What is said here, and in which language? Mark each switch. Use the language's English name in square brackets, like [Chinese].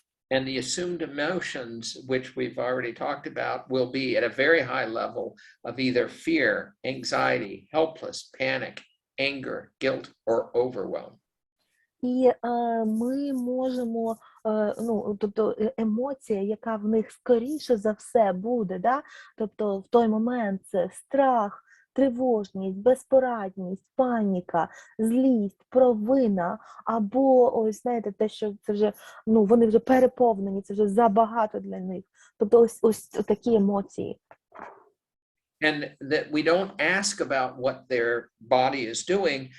[English] And the assumed emotions, which we've already talked about, will be at a very high level of either fear, anxiety, helpless, panic, anger, guilt, or overwhelm. [Ukrainian] І ми можемо, ну, тобто емоція, яка в них скоріше за все буде, да? Тобто в той момент це страх, тривожність, безпорадність, паніка, злість, провина, або ось, знаєте, те, що це вже, ну, вони вже переповнені, це вже забагато для них. Тобто ось такі емоції. [English] And that we don't ask about what their body is doing.